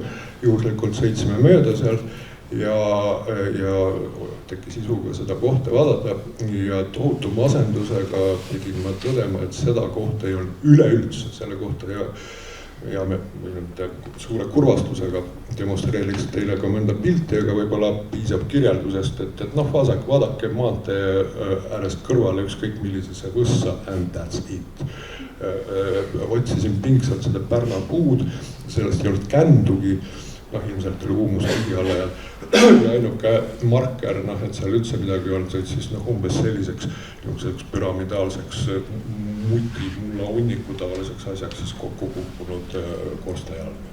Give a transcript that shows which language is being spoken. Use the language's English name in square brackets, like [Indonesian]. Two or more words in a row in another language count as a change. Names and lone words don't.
[Estonian] juhuslikult sõitsime mööda seal ja tekkis isuga seda kohta vaadata ja tohutu masendusega pidin ma tõdema, et seda kohta ei olnud üleüldse, selle kohta ja me suure kurvastusega demonstreeriks teile ka mõnda pilti, aga võib-olla piisab kirjeldusest, et noh, vaadake maantee äärest kõrvale ükskõik millisesse võssa [English] and that's it. [Estonian] Otsisin pingsalt seda pärnapuud, sellest ei olnud kändugi, noh ilmselt oli huumus kõigi alla ja ainuke marker, noh et seal üldse midagi olnud, siis noh umbes selliseks püramidaalseks mulla hunniku tavaliseks asjaks siis kokku kukkunud korstejalg.